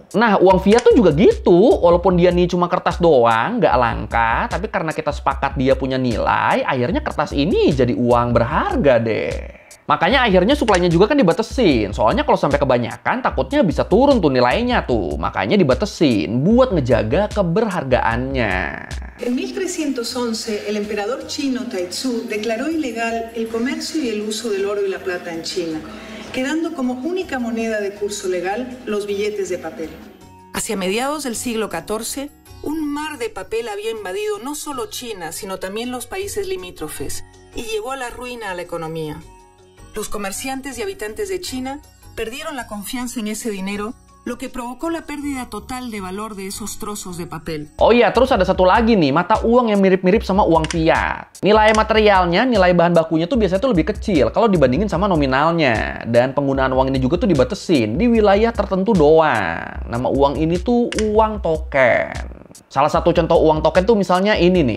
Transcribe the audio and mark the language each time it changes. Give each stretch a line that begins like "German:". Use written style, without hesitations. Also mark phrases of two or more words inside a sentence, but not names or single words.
Indonesian: Nah, uang fiat tuh juga gitu. Walaupun dia nih cuma kertas doang, nggak langka, tapi karena kita sepakat dia punya nilai, akhirnya kertas ini jadi uang berharga deh. Makanya akhirnya suplainya juga kan dibatesin. Soalnya kalau sampai kebanyakan, takutnya bisa turun tuh nilainya tuh. Makanya dibatesin buat ngejaga keberhargaannya.
Spanish: En 1311, el emperador chino Taizong declaró ilegal el comercio y el uso del oro y la plata en China, quedando como única moneda de curso legal los billetes de papel. Hacia mediados del siglo XIV, un mar de papel había invadido no solo China, sino también los países limítrofes, y llevó a la ruina a la economía. Los comerciantes y habitantes de China perdieron la confianza en ese dinero, lo que provocó la pérdida total de valor de esos trozos de papel.
Indonesian: Oh iya, terus ada satu lagi nih, mata uang yang mirip-mirip sama uang fiat. Nilai materialnya, nilai bahan bakunya tuh biasanya tuh lebih kecil kalau dibandingin sama nominalnya. Dan penggunaan uang ini juga tuh dibatesin di wilayah tertentu doang. Nama uang ini tuh uang token. Salah satu contoh uang token tuh misalnya ini nih.